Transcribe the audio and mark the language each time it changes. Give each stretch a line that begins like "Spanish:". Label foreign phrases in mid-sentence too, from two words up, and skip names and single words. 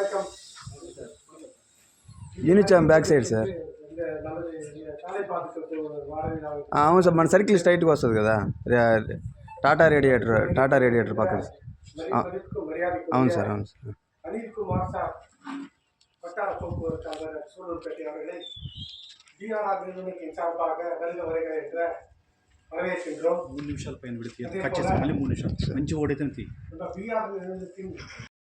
Telugu: యూనిచామ్
English: back side
Telugu: సార్. అవును సార్, మన సర్కిల్ స్ట్రైట్గా వస్తుంది కదా, టాటా రేడియేటర్ పక్కన. అవును సార్.
Tamil: வட்டார போக்குவரத்து அலுவலர் சூலூர்பேட்டை அவர்களை டிஆர்ஆர் நிறுவனத்தின் சார்பாக வருக வருக என்ற வரவேற்கின்றோம்.
Telugu: 3 నిమిషాలు పైన పెడితే కట్ చేసి మళ్ళీ 3 నిమిషాలు మంచి ఓడైతే
Tamil: நம்ம பிஆர் நிறுவனத்தின்